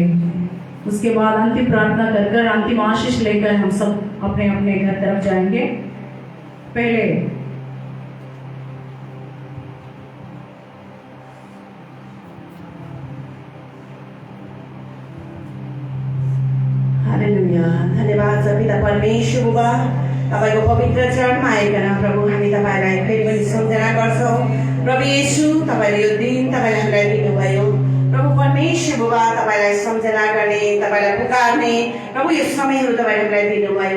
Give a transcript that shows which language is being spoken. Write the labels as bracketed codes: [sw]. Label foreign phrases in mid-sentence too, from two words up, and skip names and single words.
[hi] उसके बाद अंतिम प्रार्थना कर अंतिम आशीष लेकर हम सब अपने अपने घर तरफ जाएंगे। पहले [ne] हालेलुया। धन्यवाद छ पिता परमेश्वर बुबा, तपाईको पवित्र चरणमा आइकन प्रभु हामी तपाईलाई फेरि पनि सम्झना गर्छौँ। प्रभु येशू, तपाईले यो दिन तपाईले हामीलाई दिनुभयो। प्रभु परमेश्वर बुबा, तपाईलाई सम्झना गर्ने, तपाईलाई पुकार्ने प्रभु यो समयहरू तपाईले हामीलाई दिनुभयो।